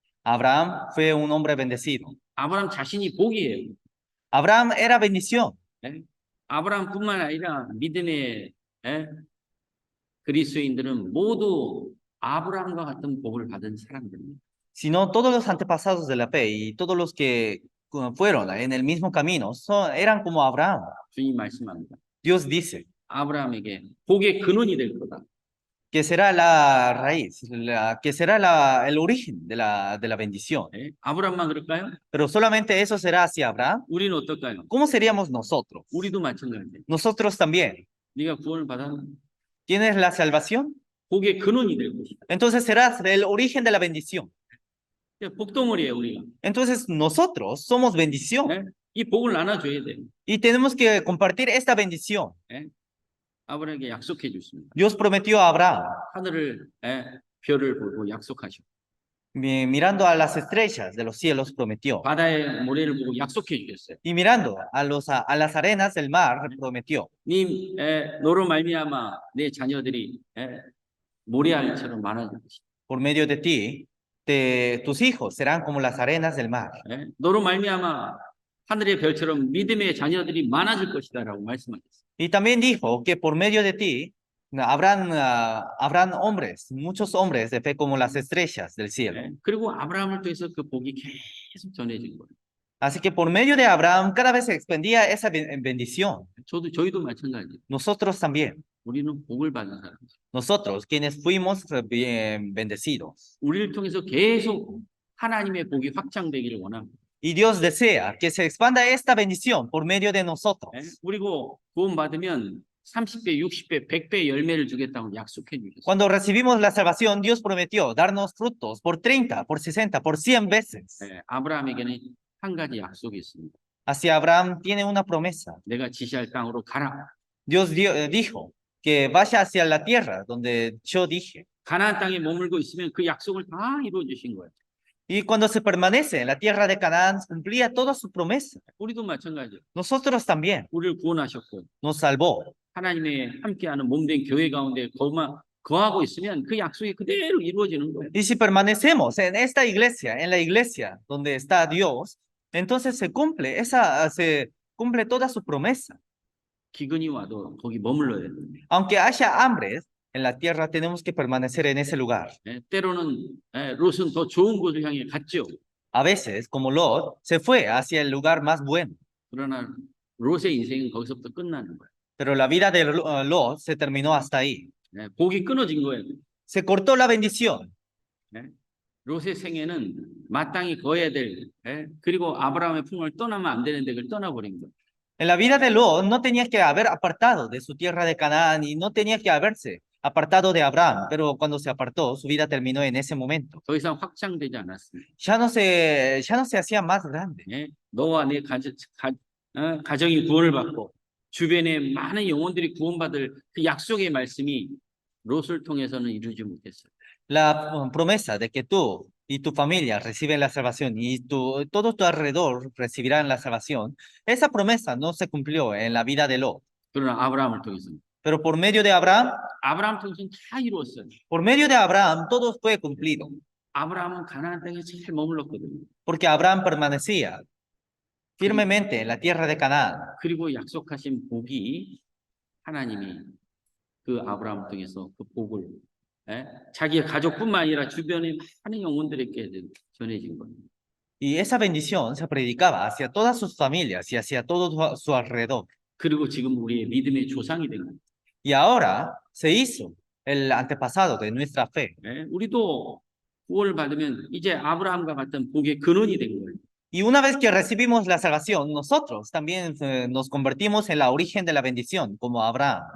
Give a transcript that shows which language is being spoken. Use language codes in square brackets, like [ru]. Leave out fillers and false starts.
[es] Abraham fue un hombre bendecido. [ko] 아브라함 자신이 복이에요. [es] Abraham era bendición. [ko] 아브라함뿐만 아니라 믿음의 그리스도인들은 모두 아브라함과 같은 복을 받은 사람들입니다. [es] Sino todos los antepasados de la fe y todos los que fueron en el mismo camino eran como Abraham. [ko] 주님 말씀합니다. [es] Dios dice, [ko] 아브라함에게 복의 근원이 될 거다. [es] que será la raíz, que será el origen de la bendición. [ko] 예? 아브라함만 그럴까요? [es] Pero solamente eso será hacia Abraham. [ko] 우리는 어떨까요? [es] ¿Cómo seríamos nosotros? [ko] 우리도 마찬가지예요. [es] Nosotros también. [ko] 네가 구원을 받았나? [es] ¿Tienes la salvación? [ko] 복의 근원이 될 것이다. [es] Entonces serás el origen de la bendición. [ko] 예, 복덩어리예요, 우리가. [es] Entonces nosotros somos bendición [ko] 예? 이 복을 나눠줘야 돼요. [es] y tenemos que compartir esta bendición. [ko] 예? 아브라함에게 약속해 줬습니다. [es] Dios prometió a Abraham, [ko] 하늘을 별을 보고 약속하시고 [es] mirando a las estrellas de los cielos, prometió. [ko] 바다의 모래를 보고 약속해 주셨어요. [es] Y mirando a las arenas del mar, prometió. [ko] 너로 말미암아 내 자녀들이 모래알처럼 많아질 것이다. [es] Por medio de ti, tus hijos serán como las arenas del mar. [ko] 너로 말미암아 하늘의 별처럼 믿음의 자녀들이 많아질 것이다라고 말씀하셨어요. [es] Y también dijo que por medio de ti habrán hombres, muchos hombres de fe como las estrellas del cielo. [ko] 그리고 아브라함을 통해서 그 복이 계속 전해진 거예요. [es] Así que por medio de Abraham cada vez se expandía esa bendición. [ko] 저희도 마찬가지예요. [es] Nosotros también. [ko] 우리는 복을 받은 사람이죠. [es] Nosotros, quienes fuimos bien bendecidos. [ko] 우리를 통해서 계속 하나님의 복이 확장되기를 원합니다. [es] Y Dios desea que se expanda esta bendición por medio de nosotros. [ko] 그리고 구원 받으면 30배, 60배, 100배 열매를 주겠다고 약속해 주셨어요. [es] Cuando recibimos la salvación, Dios prometió darnos frutos por 30, por 60, por 100 veces. [ko] 아브라함에게는 한 가지 약속이 있습니다. [es] Hacia Abraham tiene una promesa. [ko] 내가 지시할 땅으로 가라. [es] Dios dijo que vaya hacia la tierra donde yo dije. [ko] 가나안 땅에 머물고 있으면 그 약속을 다 이루어 주신 거예요. [es] Y cuando se permanece en la tierra de Canaán, cumplía toda su promesa. [ko] 우리도 마찬가지예요. [es] Nosotros también. [ko] 우리를 구원하셨고 [es] Nos salvó. [ko] 하나님의 함께하는 몸된 교회 가운데 거하고 있으면 그 약속이 그대로 이루어지는 거예요. [es] Y si permanecemos en esta iglesia, en la iglesia donde está Dios, entonces se cumple toda su promesa. [ko] 기근이 와도 거기 머물러야 됩니다. [es] Aunque haya hambre en la tierra, tenemos que permanecer en ese lugar. [ko] 때로는 롯은 더 좋은 곳을 향해 갔죠. [es] A veces, como Lot, se fue hacia el lugar más bueno. [ko] 그러나 롯의 인생은 거기서부터 끝나는 거예요. [es] Pero la vida de Lot se terminó hasta ahí. [ko] 복이 끊어진 거예요. [es] Se cortó la bendición. [ko] 롯의 생애는 마땅히 거해야 될 그리고 아브라함의 품을 떠나면 안 되는데 그걸 떠나버린 거예요. [es] En la vida de Lot no tenía que haber apartado de su tierra de Canaán y no tenía que haberse apartado de Abraham, pero cuando se apartó, su vida terminó en ese momento. [ko] 더 이상 확장되지 않았습니다. [es] Ya no se hacía más grande. [ko] 너와 내 가정이 구원을 받고 주변에 많은 영혼들이 구원받을 그 약속의 말씀이 롯을 통해서는 이루지 못했어요. [es] La promesa de que tú y tu familia reciben la salvación y todo tu alrededor recibirán la salvación, esa promesa no se cumplió en la vida de Lot. [ko] 그러나 아브라함을 통해서 [es] Pero por medio de Abraham, [ko] 아브라함 통해서는 다 이루었어요. [es] por medio de Abraham, todo fue cumplido. [ko] 아브라함은 가나안 땅에 잘 머물렀거든요. [es] Porque Abraham permanecía firmemente en la tierra de Canaán. [ko] 그리고 약속하신 복이 하나님이 그 아브라함을 통해서 그 복을 자기의 가족뿐만 아니라 주변의 많은 영혼들에게 전해진 거예요. [es] Y esa bendición se predicaba hacia todas sus familias y hacia todo su alrededor. [ko] 그리고 지금 우리의 믿음의 조상이 된 거예요. [es] Y ahora se hizo el antepasado de nuestra fe. [ko] 우리도 구원을 받으면 이제 아브라함과 같은 복의 근원이 된 거예요. [es] Y una vez que recibimos la salvación, nosotros también nos convertimos en la origen de la bendición, como Abraham.